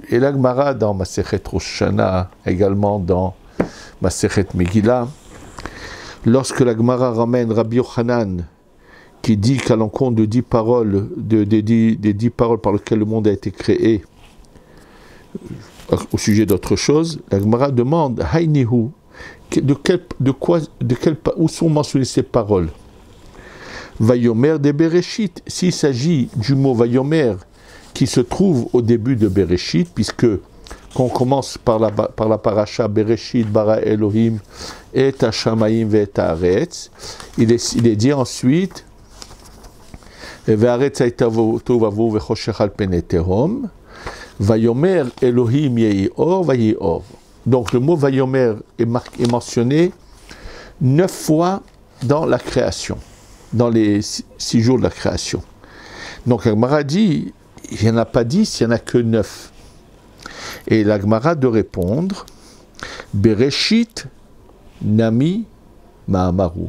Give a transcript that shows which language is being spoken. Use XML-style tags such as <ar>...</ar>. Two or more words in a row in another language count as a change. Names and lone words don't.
<fr>Et la Gemara dans Masechet Rosh Hashanah, également dans Masechet Megillah, lorsque la Gemara ramène Rabbi Yochanan, qui dit qu'à l'encontre de 10 paroles, des 10 paroles par lesquelles le monde a été créé, au sujet d'autre chose, la Gemara demande Hainihu, où sont mentionnées ces paroles? Vayomer de Bereshit, s'il s'agit du mot Vayomer qui se trouve au début de Bereshit, puisque quand on commence par la paracha</fr> <he>בראשית ברא אלהים את השמים והארץ,</he> <fr>il est dit ensuite</fr> <he>והארץ היתה תהו וחשך על פני תהום. ויאמר אלהים יהי אור ויהי אור.</he> <fr>Donc le mot Vayomer est mentionné 9 fois dans la création, dans les 6 jours de la création. Donc la Gemara dit, il n'y en a pas 10, il n'y en a que 9. Et la Gemara de répondre,</fr> <arc>בראשית נמי מאמרו.</arc>